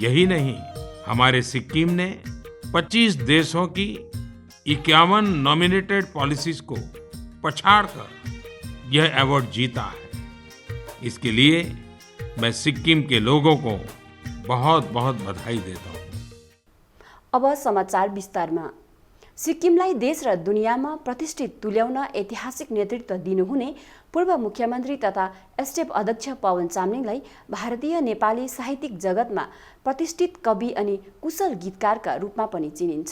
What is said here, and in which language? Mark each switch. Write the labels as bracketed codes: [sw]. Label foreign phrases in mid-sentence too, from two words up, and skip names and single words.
[hi] यही नहीं, हमारे सिक्किम ने 25 देशों की 51 नॉमिनेटेड पॉलिसीज को पछाड़कर यह अवार्ड जीता है। इसके लिए मैं सिक्किम के लोगों को बहुत बहुत बधाई देता हूँ। [ne] अब समाचार विस्तारमा। सिक्किमलाई देश र दुनियाँमा प्रतिष्ठित तुल्याउन ऐतिहासिक नेतृत्व दिनुहुने पूर्व मुख्यमन्त्री तथा एसटिएफ अध्यक्ष पवन चामलिङलाई भारतीय नेपाली साहित्यिक जगतमा प्रतिष्ठित कवि अनि कुशल गीतकारका रूपमा पनि चिनिन्छ।